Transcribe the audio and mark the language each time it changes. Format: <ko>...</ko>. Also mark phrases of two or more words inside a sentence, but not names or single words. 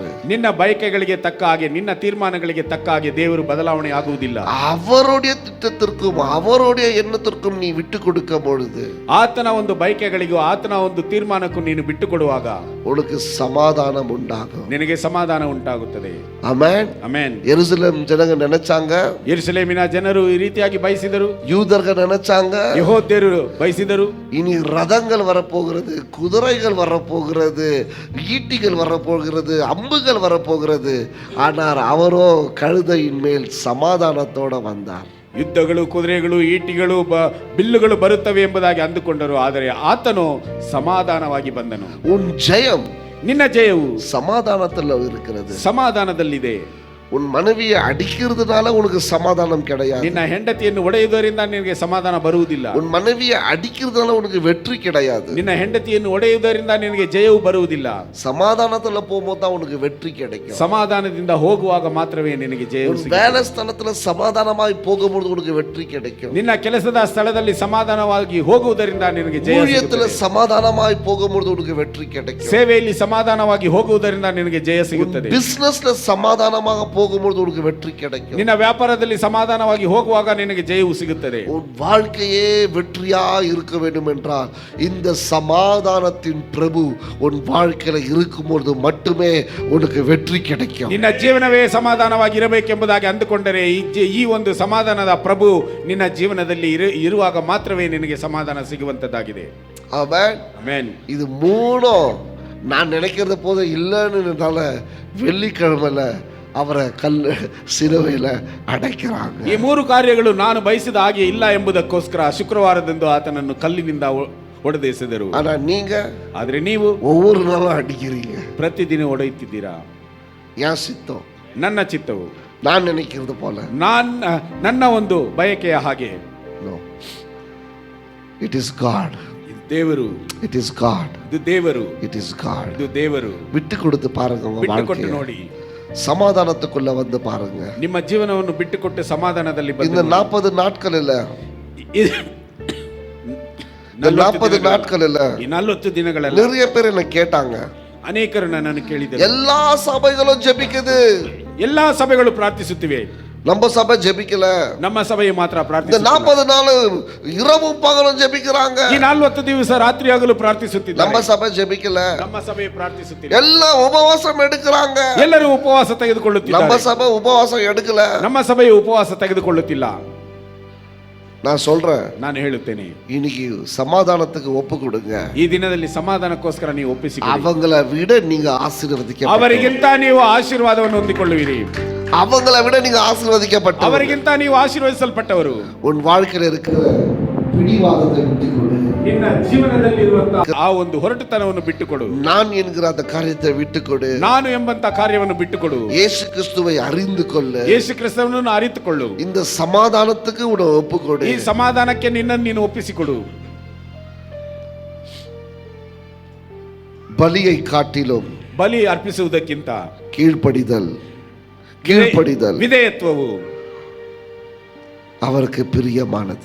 <kn>ನಿನ್ನ ಬಯಕೆಗಳಿಗೆ ತಕ್ಕ ಹಾಗೆ, ನಿನ್ನ ತೀರ್ಮಾನಗಳಿಗೆ ತಕ್ಕ ಹಾಗೆ ದೇವರು ಬದಲಾವಣೆ ಆಗುವುದಿಲ್ಲ.</kn> <ta>அவருடைய திட்டத்திற்கும் அவருடைய எண்ணத்திற்கும் நீ விட்டு கொடுக்கும் பொழுது,</ta> <kn>ಆತನ ಒಂದು ಬಯಕೆಗಳಿಗೂ ಆತನ ಒಂದು ತೀರ್ಮಾನಕ್ಕೂ ನೀನು ಬಿಟ್ಟು ಕೊಡುವಾಗ</kn> <ta>உனக்கு சமாதானம் உண்டாகும்.</ta> <kn>ನಿನಗೆ ಸಮಾಧಾನ ಉಂಟಾಗುತ್ತದೆ.</kn> <ta>ஆமென்.</ta> <kn>ಆಮೆನ್.</kn> <ta>எருசலேம் ஜனங்க நினைச்சாங்க,</ta> <kn>ಯೆರೂಸಲೇಮಿನ ಜನರು ಈ ರೀತಿಯಾಗಿ ಬಯಸಿದರು,</kn> <ta>யூதர்கள் நினைச்சாங்க,</ta> <kn>ಯೆಹೂದ್ಯರು ಬಯಸಿದರು,</kn> <ta>இனி ரதங்கள் வரப்போகிறது, குதிரைகள் வரப்போகிறது, ஈட்டிகள் வரப்போகிறது, அம்புகள் வரப்போகிறது. ஆனால் அவரோ கழுதையின் மேல் சமாதானத்தோட வந்தார்.</ta> <kn>ಯುದ್ಧಗಳು, ಕುದುರೆಗಳು, ಈಟಿಗಳು, ಬಿಲ್ಲುಗಳು ಬರುತ್ತವೆ ಎಂಬುದಾಗಿ ಅಂದುಕೊಂಡರು. ಆದರೆ ಆತನು ಸಮಾಧಾನವಾಗಿ ಬಂದನು.</kn> <ta>உன் ஜெயம்,</ta> <kn>ನಿನ್ನ ಜಯವು</kn> <ta>சமாதானத்தில் இருக்கிறது.</ta> <kn>ಸಮಾಧಾನದಲ್ಲಿದೆ.</kn> <ta>உன் மனைவியை அடிக்கிறதுனால உனக்கு சமாதானம் கிடையாது.</ta> <kn>ನಿನ್ನ ಹೆಂಡತಿಯನ್ನು ಒಡೆಯುವುದರಿಂದ ನಿನಗೆ ಸಮಾಧಾನ ಬರುವುದಿಲ್ಲ.</kn> <ta>உன் மனைவியை அடிக்கிறதுனால உனக்கு வெற்றி கிடையாது.</ta> <kn>ನಿನ್ನ ಹೆಂಡತಿಯನ್ನು ಒಡೆಯುವುದರಿಂದ ನಿನಗೆ ಜಯವು ಬರುವುದಿಲ್ಲ.</kn> <ta>சமாதானத்துல போகும்போது தான் உனக்கு வெற்றி கிடைக்கும்.</ta> <kn>ಸಮಾಧಾನದಿಂದ ಹೋಗುವಾಗ ಮಾತ್ರವೇ ನಿನಗೆ ಜಯವು</kn> <ta>உன்</ta> <kn>ಸಿಗುತ್ತದೆ.</kn> <ta>வேலை ஸ்தலத்துல சமாதானமாய் போகும்போது உனக்கு வெற்றி கிடைக்கும்.</ta> <kn>ನಿನ್ನ ಕೆಲಸದ ಸ್ಥಳದಲ್ಲಿ ಸಮಾಧಾನವಾಗಿ ಹೋಗುವುದರಿಂದ ನಿನಗೆ ಜಯ</kn> <ta>ஊழியத்துல</ta> <kn>ಸಿಗುತ್ತದೆ.</kn> <ta>சமாதானமாய் போகும்போது உனக்கு வெற்றி கிடைக்கும்.</ta> <kn>ಸೇವೆಯಲ್ಲಿ ಸಮಾಧಾನವಾಗಿ ಹೋಗುವುದರಿಂದ ನಿನಗೆ ಜಯ ಸಿಗುತ್ತದೆ.</kn> <ta>பிசினஸ்ல சமாதானமாக போகும்போது உனக்கு வெற்றி கிடைக்கும்.</ta> <kn>ನಿನ್ನ ವ್ಯಾಪಾರದಲ್ಲಿ ಸಮಾಧಾನವಾಗಿ ಹೋಗುವಾಗ ನಿನಗೆ ಜಯವು ಸಿಗುತ್ತದೆ.</kn> <ta>உன் வாழ்க்கையே வெற்றியா இருக்க வேண்டும் என்றால் இந்த சமாதானத்தின் பிரபு உன் வாழ்க்கையில இருக்கும்போது மட்டுமே உனக்கு வெற்றி கிடைக்கும்.</ta> <kn>ನಿನ್ನ ಜೀವನವೇ ಸಮಾಧಾನವಾಗಿ ಇರಬೇಕೆಂಬುದಾಗಿ ಅಂದುಕೊಂಡರೆ ಈ ಒಂದು ಸಮಾಧಾನದ ಪ್ರಭು ನಿನ್ನ ಜೀವನದಲ್ಲಿ ಇರುವಾಗ ಮಾತ್ರವೇ ನಿನಗೆ ಸಮಾಧಾನ ಸಿಗುವಂತದ್ದಾಗಿದೆ.</kn> <ta>ஆமென்.</ta> <kn>ಆಮೆನ್.</kn> <ta>இது மூணும் நான் நினைக்கிறத போது இல்லைன்னு வெள்ளிக்கிழமையில அவரை சிலுவையில் ಅಡಕ್கிறாங்க.</ta> <kn>ಈ ಮೂರು ಕಾರ್ಯಗಳು ನಾನು ಬಯಸಿದ ಹಾಗೆ ಇಲ್ಲ ಎಂಬುದಕ್ಕೋಸ್ಕರ ಶುಕ್ರವಾರದಂದು ಆತನನ್ನು ಕಲ್ಲಿನಿಂದ ಹೊಡೆದೆಸೆದರು.</kn> <ta>ஆனா நீங்க</ta> <kn>ಆದ್ರೆ ನೀವು</kn> <ta>ஒவ்வொரு நாளும் அடிக்கிறீங்க.</ta> <kn>ಪ್ರತಿದಿನ ಹೊಡೆಯುತ್ತಿದ್ದೀರಾ.</kn> <ta>ஏன் சித்தம்?</ta> <kn>ನನ್ನ ಚಿತ್ತವು</kn> <ta>நான் நினைக்கிறது போல.</ta> <kn>ನನ್ನ ಒಂದು ಬಯಕೆಯ ಹಾಗೆ.</kn> <en>No. It is God.</en> <kn>ಇದು ದೇವರು.</kn> <en>It is God.</en> <kn>ಇದು ದೇವರು.</kn> <en>It is God.</en> <kn>ಇದು ದೇವರು.</kn> <ta>விட்டு கொடுத்து பாருங்க உங்க</ta> <kn>ಬಿಟ್ಟುಕೊಟ್ಟು</kn> <ta>வாழ்க்கையை.</ta> <kn>ನೋಡಿ,</kn> <ta>சமாதானத்துக்குள்ள வந்து பாருங்க.</ta> <kn>ನಿಮ್ಮ ಜೀವನವನ್ನು ಬಿಟ್ಟುಕೊಟ್ಟು ಸಮಾಧಾನದಲ್ಲಿ</kn> <ta>இந்த</ta> <kn>ಬಂದು</kn> <ta>40 நாட்கள் இல்ல,</ta> <kn>ಇದು-</kn> <ta>இந்த 40 நாட்கள் இல்ல,</ta> <kn>ಈ 40 ದಿನಗಳೆಲ್ಲ</kn> <ta>நிறைய பேர் என்ன கேட்டாங்க.</ta> <kn>ಅನೇಕರು ನನ್ನನ್ನು ಕೇಳಿದರು.</kn> <ta>எல்லா சபைகளும் ஜெபிக்குது,</ta> <kn>ಎಲ್ಲಾ ಸಭೆಗಳು ಪ್ರಾರ್ಥಿಸುತ್ತಿವೆ,</kn> <ta>நம்ம சபை ஜெபிக்கல.</ta> <kn>ನಮ್ಮ ಸಭೆಯು ಮಾತ್ರ</kn> <ta>இந்த</ta> <kn>ಪ್ರಾರ್ಥಿಸುತ್ತಿಲ್ಲ.</kn> <ta>40 நாள் இரவும் பகலும் ஜெபிக்கிறாங்க,</ta> <kn>ಈ 40 ದಿವಸ ರಾತ್ರಿಯಾಗಲು ಪ್ರಾರ್ಥಿಸುತ್ತಿದ್ದಾರೆ.</kn> <ta>நம்ம சபை ஜெபிக்கல.</ta> <kn>ನಮ್ಮ ಸಭೆಯು ಪ್ರಾರ್ಥಿಸುತ್ತಿಲ್ಲ.</kn> <ta>எல்லாம் உபவாசம் எடுக்கிறாங்க,</ta> <kn>ಎಲ್ಲರೂ ಉಪವಾಸ</kn> <ta>நம்ம</ta> <kn>ತೆಗೆದುಕೊಳ್ಳುತ್ತಿದ್ದಾರೆ.</kn> <ta>சபை உபவாசம் எடுக்கல.</ta> <kn>ನಮ್ಮ ಸಭೆಯು ಉಪವಾಸ ತೆಗೆದುಕೊಳ್ಳುತ್ತಿಲ್ಲ.</kn> <ta>நான் சொல்றேன்,</ta> <kn>ನಾನು ಹೇಳುತ್ತೇನೆ,</kn> <ta>இன்னைக்கு சமாதானத்துக்கு ஒப்பு கொடுங்க.</ta> <kn>ಈ ದಿನದಲ್ಲಿ ಸಮಾಧಾನಕ್ಕೋಸ್ಕರ ನೀವು ಒಪ್ಪಿಸಿಕೊಳ್ಳಿ.</kn> <ta>அவங்கள விட நீங்க ஆசீர்வதிக்க,</ta> <kn>ಅವರಿಗಿಂತ ನೀವು ಆಶೀರ್ವಾದವನ್ನು ಹೊಂದಿಕೊಳ್ಳುವಿರಿ.</kn> <ta>அவங்கள விட நீங்க ஆசீர்வதிக்கப்பட்ட,</ta> <kn>ಅವರಿಗಿಂತ ನೀವು ಆಶೀರ್ವದಿಸಲ್ಪಟ್ಟವರು.</kn> <ta>உன் வாழ்க்கையில இருக்கிற பிடிவாதத்தை விட்டுக்கொடு.</ta> <kn>ನಿನ್ನ ಜೀವನದಲ್ಲಿ ಇರುವಂತಹ ಆ ಒಂದು ಹೊರಟುತನವನ್ನು ಬಿಟ್ಟುಕೊಡು.</kn> <ta>நான் என்கிற அந்த காரியத்தை விட்டுக்கொடு.</ta> <kn>ನಾನು ಎಂಬಂತ ಕಾರ್ಯವನ್ನು ಬಿಟ್ಟುಕೊಡು.</kn> <ta>இயேசு கிறிஸ்துவை அறிந்து கொள்ளு.</ta> <kn>ಯೇಸು ಕ್ರಿಸ್ತನನ್ನು ಅರಿತುಕೊಳ್ಳು.</kn> <ta>இந்த சமாதானத்துக்கு உன்னை ஒப்புக்கொடு.</ta> <kn>ಈ ಸಮಾಧಾನಕ್ಕೆ ನಿನ್ನನ್ನು ನೀನು ಒಪ್ಪಿಸಿಕೊಡು.</kn> <ta>பலியை காட்டிலும்</ta> <kn>ಬಲಿ ಅರ್ಪಿಸುವುದಕ್ಕಿಂತ</kn> <ta>கீழ்ப்படிதல்,</ta> <kn>ವಿಧೇಯತ್ವವು</kn> <ta>அவருக்கு பிரியமானது.</ta>